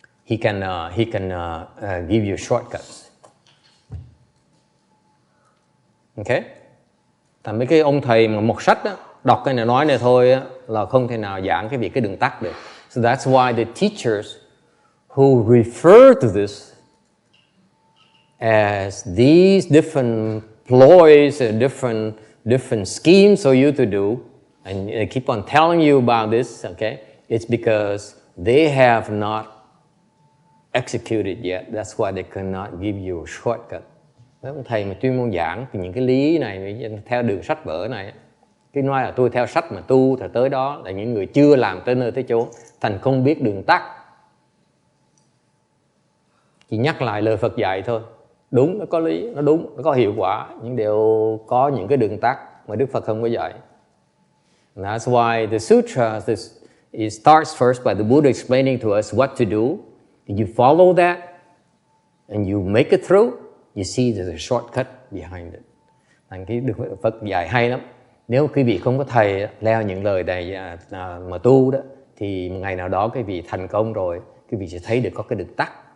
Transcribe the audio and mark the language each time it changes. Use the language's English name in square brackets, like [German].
[English] he can give you shortcuts. Okay? [Vietnamese] Thành mấy cái ông thầy mà một sách đó, đọc cái này nói này thôi á, là không thể nào giảng cái đường tắt được. [English] So that's why the teachers who refer to this as these different ploys and different schemes for you to do, and they keep on telling you about this, okay? It's because they have not executed yet. That's why they cannot give you a shortcut. [Vietnamese] Mấy ông thầy mà chuyên môn giảng thì những cái lý này theo đường sách vở này, cái nói là tôi theo sách mà tu thì tới đó, là những người chưa làm tới nơi tới chốn, thành không biết đường tắt. Chỉ nhắc lại lời Phật dạy thôi. Đúng, nó có lý, nó đúng, nó có hiệu quả, nhưng đều có những cái đường tắt mà Đức Phật không có dạy. [English] And that's why the sutra, it starts first by the Buddha explaining to us what to do. And you follow that, and you make it through, you see there's a shortcut behind it. [Vietnamese] Thành cái Đức Phật dạy hay lắm. Nếu quý vị không có thầy leo những lời này mà tu đó, thì một ngày nào đó quý vị thành công rồi, quý vị sẽ thấy được có cái đường tắt.